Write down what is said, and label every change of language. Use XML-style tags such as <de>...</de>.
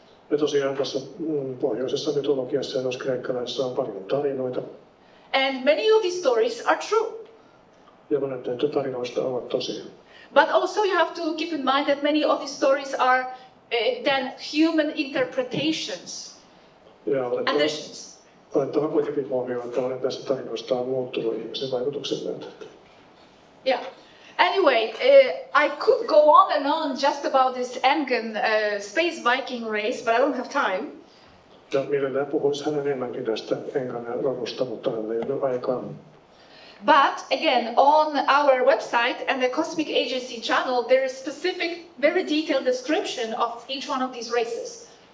<fi>Ja tosiaan tässä pohjoisessa mytologiassa ja myös kreikkalaisessa on paljon tarinoita.</fi> <en>And many of these stories are true.</en> <fi>Ja monet näitä tarinoista ovat tosia.</fi> <en>But also you have to keep in mind that many of these stories are then human interpretations, additions.</en> <fi>Otettava kuitenkin huomioon, että monet näistä tarinoista on muuttunut ihmisen vaikutuksen myötä. Yeah.</fi> <en>Anyway, I could go on and on just about this Engen space Viking race, but I don't have time.</en> <fi>Ja mielellään puhuisi hän enemmänkin tästä Engan rodusta, mutta hänellä ei ole aikaa.</fi> <en>But again, on our website and the Cosmic Agency channel, there is specific, very detailed description of each one of these races.</en>